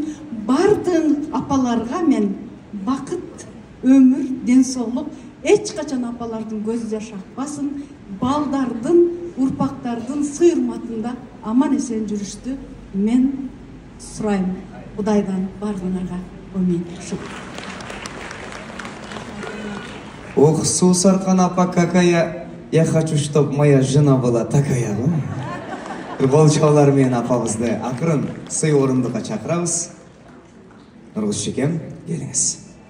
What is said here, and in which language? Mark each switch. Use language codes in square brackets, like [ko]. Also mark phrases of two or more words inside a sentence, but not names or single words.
[ky] Бардык апаларга мен бакыт, өмүр, денсаулык, эч качан апалардын көзү жаш акпасын. Балдардын, урпактардын сыйырматында аман эсен жүрүштү мен сурайм. Кудайдан бардыгыңарга амин. Ох, Сусархан апа, [ru] какая, я хочу, чтоб моя жена была такая. [ky] Кол чабуулар менен апабызды акырын сый орундукка чакырабыз. Нургуз Шекем, келиңиз.